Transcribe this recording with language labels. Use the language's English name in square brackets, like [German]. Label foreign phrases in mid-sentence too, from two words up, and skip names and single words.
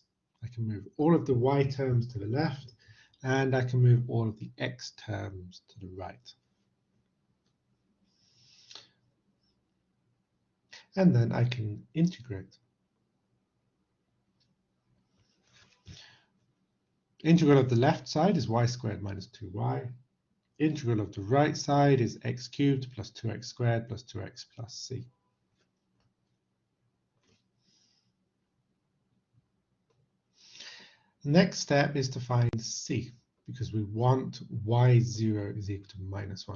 [English] I can move all of the y terms to the left, and I can move all of the x terms to the right. And then I can integrate. Integral of the left side is y squared minus 2y. Integral of the right side is x cubed plus 2x squared plus 2x plus c. The next step is to find c, because we want y0 is equal to minus 1.